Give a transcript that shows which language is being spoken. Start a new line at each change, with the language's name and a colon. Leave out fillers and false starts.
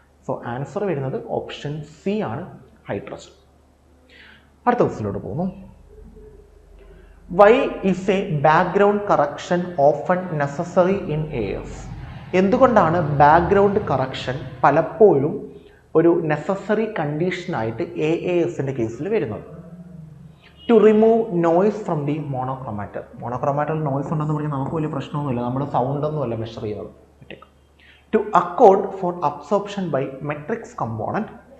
Malayalam: So answer വരുന്നത് option C ആണ്, hydrogen. അടുത്ത ക്വസ്റ്റിലോട്ട് പോകുന്നു.
English: Why is a background correction often necessary in AS?
Malayalam: എന്തുകൊണ്ടാണ് ബാക്ക്ഗ്രൗണ്ട് കറക്ഷൻ പലപ്പോഴും ഒരു നെസസറി കണ്ടീഷനായിട്ട് AASൻ്റെ കേസിൽ വരുന്നത്?
English: to remove noise from the monochromator
Malayalam: noise ഉണ്ടെന്ന് പറഞ്ഞാൽ നമുക്ക് വലിയ പ്രശ്നമൊന്നുമില്ല. നമ്മൾ സൗണ്ടൊന്നുമല്ല മെഷർ ചെയ്യുന്നത്.
English: To accord for absorption by matrix component.